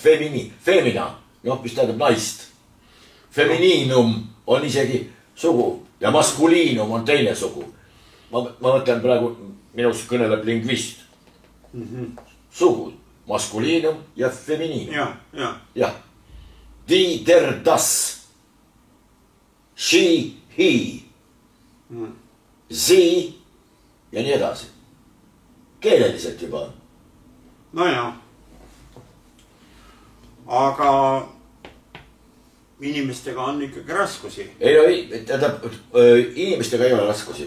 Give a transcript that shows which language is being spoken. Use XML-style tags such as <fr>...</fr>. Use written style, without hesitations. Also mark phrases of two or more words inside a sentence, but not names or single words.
<et>Femina, noh, mis tähendab naist. Feminiinum on isegi sugu ja maskuliinum on teine sugu. Ma mõtlen praegu, minust kõneleb lingvist. Sugu, maskuliinum ja feminiinum. Jah.</et> <de>Die, der, das.</de> <en>She, he.</en> <et>Sie ja nii edasi. Keeleliselt juba on. No jah. Aga inimestega on ikkagi raskusi. Ei, tähendab, inimestega ei ole raskusi.</et>